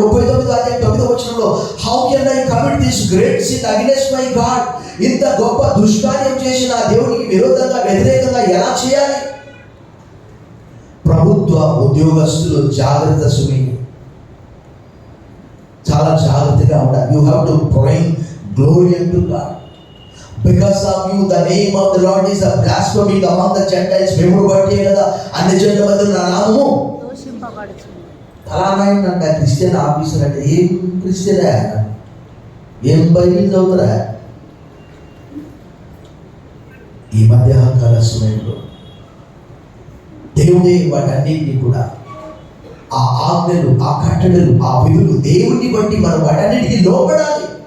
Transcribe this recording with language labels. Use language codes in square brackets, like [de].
[en] 39:9 how can I commit this great sin against my God? [te] ఇంత గొప్ప దుష్కార్యం చేసిన దేవునికి విరోధంగా వ్యతిరేకంగా ఎలా చేయాలి? ప్రభుత్వ ఉద్యోగస్తులు జాగ్రత్త సుమి, చాలా జాగ్రత్తగా ఉండాలి. [en] You have to bring glory to God. Because of you the name of the Lord is a blasphemy among the Gentiles. [te] మేము బట్టే కదా అన్ని జనుల మధ్య నా నామము దూషింపబడుచుంది. అలానైనంట క్రిస్టియన్ ఆఫీసర్ అంటే ఏం క్రిస్టియనా? ఏం బైబిల్ చదువుతారా? ఈ మధ్యాహ్నకాల సమయంలో దేవుడే వాటన్నిటిని కూడా, ఆ ఆజ్ఞలు, ఆ కట్టడలు, ఆ విధులు దేవుడిని బట్టి మనం వాటన్నిటికీ లోబడాలి.